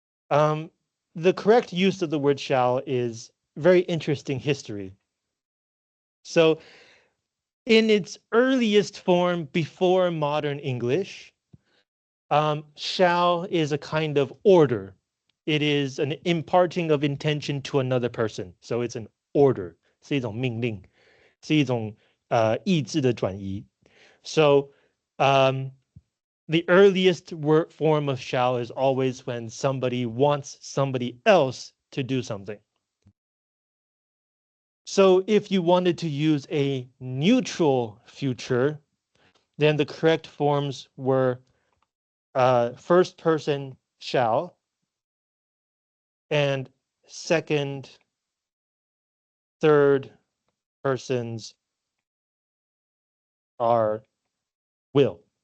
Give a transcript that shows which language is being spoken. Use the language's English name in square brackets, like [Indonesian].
[English] The correct use of the word shall is very interesting history. So in its earliest form before modern English, shall is a kind of order. It is an imparting of intention to another person. So it's an order, [Chinese] 是一种命令，是一种意志的转移. [English] So the earliest word form of shall is always when somebody wants somebody else to do something. So if you wanted to use a neutral future, then the correct forms were first person shall and second, third persons are will.